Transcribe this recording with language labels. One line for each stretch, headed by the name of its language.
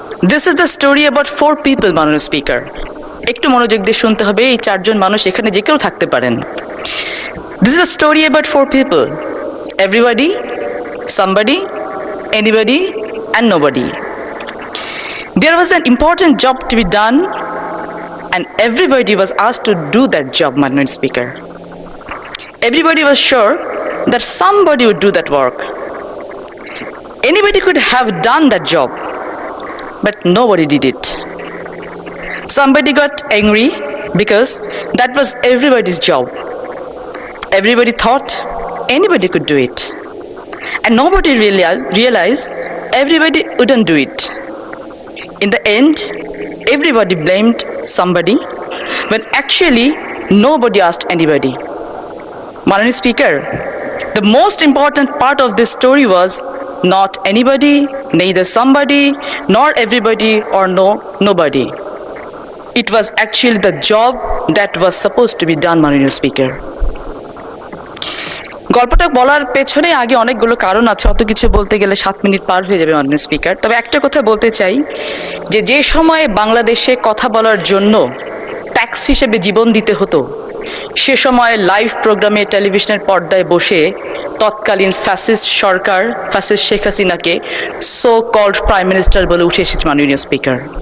English: This is the story about 4 people.
Bangla: মাননীয় speaker, একটু মনোযোগ দিয়ে শুনতে হবে, এই 4 জন মানুষ এখানে যে কেউ থাকতে পারেন।
English: This is the story about 4 people, everybody, somebody, anybody and nobody. There was an important job to be done and everybody was asked to do that job, Madam Speaker. Everybody was sure that somebody would do that work. Anybody could have done that job, but nobody did it. Somebody got angry because that was everybody's job. everybody thought anybody could do it. And nobody realized everybody wouldn't do it. In the end, everybody blamed somebody when actually nobody asked anybody. Honorable Speaker, the most important part of this story was not anybody, neither somebody, nor everybody, or nobody. It was actually the job that was supposed to be done, Honorable Speaker.
Bangla: গল্পটা বলার পেছনে আগে অনেকগুলো কারণ আছে, অত কিছু বলতে গেলে 7 মিনিট পার হয়ে যাবে মাননীয় স্পিকার। তবে একটা কথা বলতে চাই যে সময়ে বাংলাদেশে কথা বলার জন্য ট্যাক্স হিসেবে জীবন দিতে হতো, সে সময় লাইভ প্রোগ্রামে টেলিভিশনের পর্দায় বসে তৎকালীন ফ্যাসিস্ট সরকার, ফ্যাসিস্ট শেখ হাসিনাকে
English: so called prime minister
Bangla: বলে উঠে এসেছে মাননীয় স্পিকার।